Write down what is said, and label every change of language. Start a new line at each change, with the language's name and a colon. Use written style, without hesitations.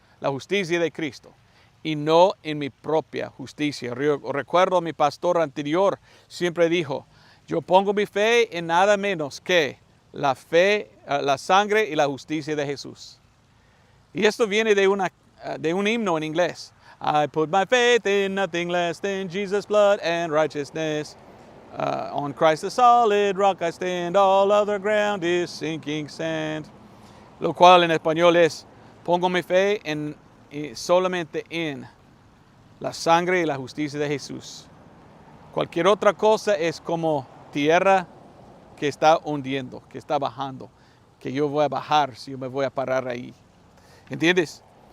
Spanish: La justicia de Cristo. Y no en mi propia justicia. Recuerdo a mi pastor anterior siempre dijo, yo pongo mi fe en nada menos que la fe, la sangre y la justicia de Jesús. Y esto viene de un himno en inglés.
English: I put my faith in nothing less than Jesus' blood and righteousness. On Christ the solid rock I stand, all other ground is sinking sand.
Spanish: Lo cual en español es, pongo mi fe solamente en la sangre y la justicia de Jesús. Cualquier otra cosa es como tierra que está hundiendo, que está bajando, que yo voy a bajar si yo me voy a parar ahí. ¿Entiendes?